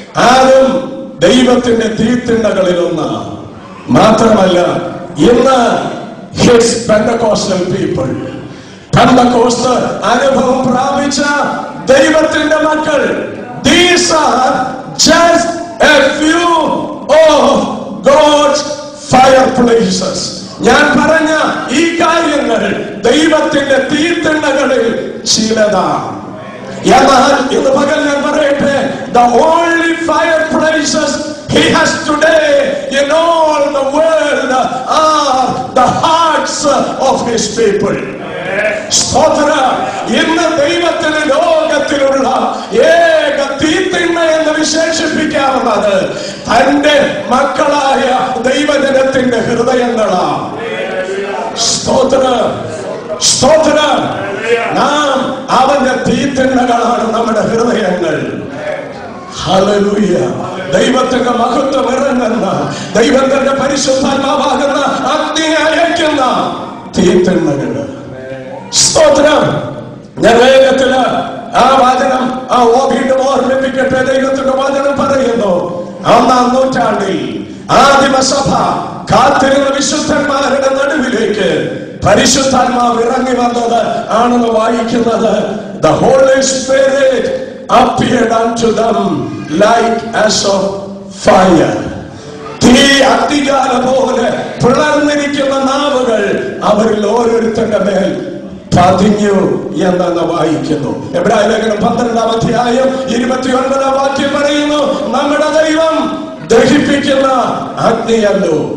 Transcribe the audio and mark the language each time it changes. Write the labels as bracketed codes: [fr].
[ml] ആരും ദൈവത്തിന്റെ തീത്തിണ്ണകളിലൊന്ന് മാത്രമല്ല, ഇന്ന് ഹിസ് പെന്തക്കോസ്റ്റൽ പീപ്പിൾ, പെന്തക്കോസ്ത് അനുഭവം പ്രാപിച്ച ദൈവത്തിന്റെ മക്കൾ, [en] these are just a few of God's fireplaces. [ml] ഞാൻ പറഞ്ഞ ഈ കാര്യങ്ങൾ ദൈവത്തിന്റെ തീത്തിണ്ണകളിൽ ചിലതാണ്. എന്നാൽ ഇന്ന് പകൽ ഞാൻ പറയട്ടെ, [en] the only fireplaces he has today in all the world are the hearts of his people. [ml] സ്തോത്രം. ഇന്ന് ദൈവത്തിന് ലോകത്തിലുള്ള ഏക തീത്തിണ്ണ എന്ന് വിശേഷിപ്പിക്കാവുന്നത് തന്റെ മക്കളായ ദൈവജനത്തിന്റെ ഹൃദയങ്ങളാണ്. സ്തോത്രം, സ്തോത്രം. നാം അവന്റെ തീത്തിണ്ണകളാണ് നമ്മുടെ ഹൃദയങ്ങൾ. ഹല്ലേലൂയ. ദൈവത്തിന്റെ മഹത്വം ഇറങ്ങുന്ന, ദൈവത്തിന്റെ പരിശുദ്ധാത്മാവാകുന്ന അഗ്നി അയക്കുന്ന തീത്തിണ്ണകള്. സ്തോത്രം. ഞാൻ വേഗത്തില് ആ വചനം വീണ്ടും ഓർമ്മിപ്പിക്കട്ടെ. ദൈവത്തിന്റെ വചനം പറയുന്നു, 1-ാം നൂറ്റാണ്ടിൽ ആദിമസഭ കാത്തിരുന്ന വിശുദ്ധന്മാരുടെ നടുവിലേക്ക് പരിശുദ്ധാത്മാവ് ഇറങ്ങി വന്നത് ആണെന്ന് വായിക്കുന്നത്. [en] The Holy Spirit appeared unto them like as of fire. [ml] തീ അഗ്നിജ്വാല പോലെ പിളർന്നിരിക്കുന്ന നാവുകൾ അവരിൽ ഓരോരുത്തരുടെ മേൽ പതിഞ്ഞു എന്ന് വായിക്കുന്നു. എബ്രായ ലേഖനം 12-ാം അധ്യായം 29-ാം വാക്യം പറയുന്നു, നമ്മുടെ ദൈവം ദഹിപ്പിക്കുന്ന അഗ്നിയല്ലോ.